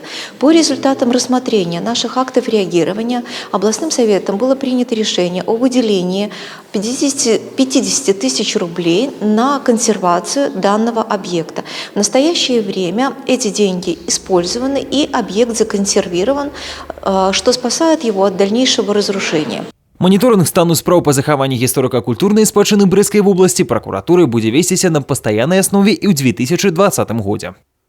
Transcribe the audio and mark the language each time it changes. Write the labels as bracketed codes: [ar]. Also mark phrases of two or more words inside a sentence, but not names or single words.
[ru] По результатам рассмотрения наших актов реагирования областным советом было принято решение о выделении 50 тысяч рублей на консервацию данного объекта. В настоящее время эти деньги использованы и объект законсервирован, что спасает его от дальнейшего разрушения. [be] Моніторинг стану спраў па захаванні гісторыка-культурнай спадчыны Брэсцкай вобласці пракуратуры будзе весціся на пастаяннай аснове і ў 2020 годзе.